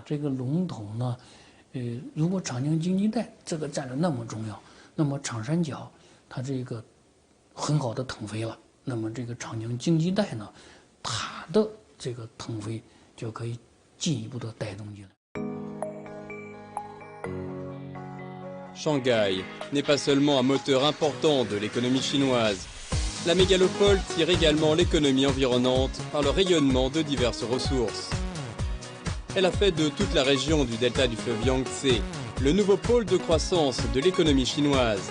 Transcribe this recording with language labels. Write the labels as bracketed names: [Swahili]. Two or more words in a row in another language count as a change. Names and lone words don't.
[Chinese] 这个龙头呢，如果长江经济带这个占的那么重要，那么长三角它这个很好的腾飞了。那么这个长江经济带呢，它的这个腾飞。就可以进一步的带动进来。 [French] Shanghai n'est pas seulement un moteur important de l'économie chinoise. La mégalopole tire également l'économie environnante par le rayonnement de diverses ressources. Elle a fait de toute la région du delta du fleuve Yangtze le nouveau pôle de croissance de l'économie chinoise.